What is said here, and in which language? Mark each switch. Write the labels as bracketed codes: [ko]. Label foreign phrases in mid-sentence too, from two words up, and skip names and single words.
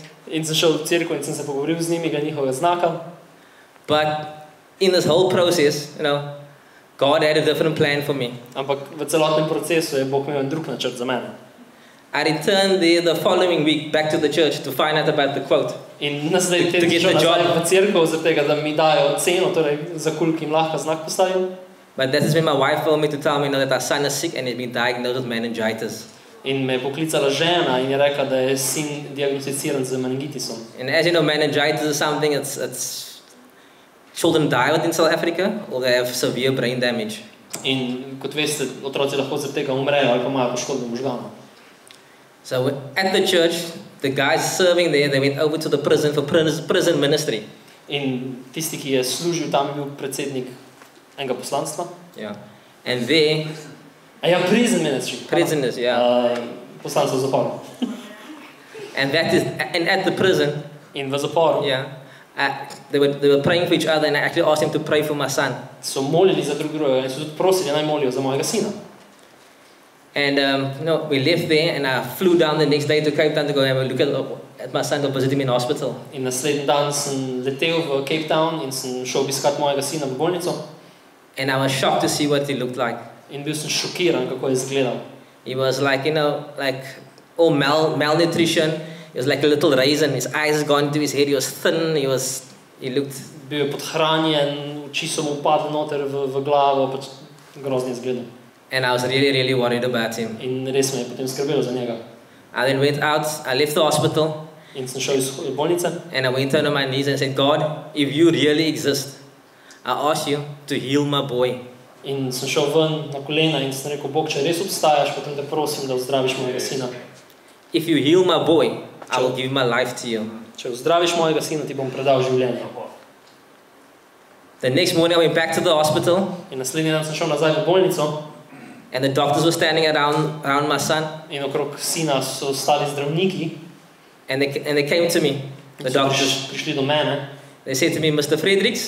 [sl] In sem šel v cerkev in sem se pogovoril z njimi, njihovega znaka. [en] But in this whole process, God had a different plan for me. [sl] Ampak v celotnem procesu je Bog imel en drug načrt za mene. [en] I returned there the following week back to the church to find out about the quote. [sl] In naslednji teden sem šel nazaj v cerkev, zaradi tega, da mi dajo ceno, torej za koliko jim lahko znak postavim. [en] But that is when my wife phoned me to tell me that our son is sick and he's been diagnosed with meningitis. [sl] In me je poklicala žena in je rekla, da je sin diagnosticiran z meningitisom. [en] And as you know, meningitis is something it's children die with in South Africa or they have severe brain damage. [sl] In kot veste, otroci lahko zaradi tega umrejo ali pa imajo poškodbe možganov. [en] So at the church, the guys serving there, they went over to the prison for prison ministry. [sl] In tisti, ki je služil tam, je bil predsednik enega poslanstva. [en] Yeah. And there... prison ministry. Prisoners, yeah. [sl] Poslanstvo v zaporu. [en] And at the prison... [sl] In v zaporu. [en] Yeah. They were praying for each other and I actually asked him to pray for my son. [sl] So molili za drug drugega in so tudi prosili, naj molijo za mojega sina. [en] And we left there and I flew down the next day to Cape Town to go have a look at my son, to visit him in hospital. [sl] In naslednji dan sem letel v Cape Town in sem šel obiskat mojega sina v bolnico. [en] And I was shocked to see what he looked like. [sl] In bil sem šokiran, kako je izgledal. [en] He was like, like all malnutrition. He was like a little raisin. His eyes had gone to his head. He was thin. He looked... [sl] Bil je podhranjen, oči so mu upadle noter v glavo, pač grozno izgledal. [en] And I was really, really worried about him. [sl] In res me je potem skrbelo za njega. [en] I then went out, I left the hospital. [sl] In sem šel iz bolnice. [en] And I went on my knees and said, God, if you really exist, I ask you to heal my boy. [sl] In sem šel ven na kolena in sem rekel, Bog, če res obstajaš, potem te prosim, da vzdraviš mojega sina. [en] If you heal my boy, I will give my life to you. [sl] Če vzdraviš mojega sina, ti bom predal življenje. [en] The next morning I went back to the hospital. [sl] In naslednji dan sem šel nazaj v bolnico. [en] And the doctors were standing around my son. [sl] In okrog sina so stali zdravniki. [en] And they came to me. The doctors [sl] prišli do mene. [en] They said to me, Mr. Fredericks.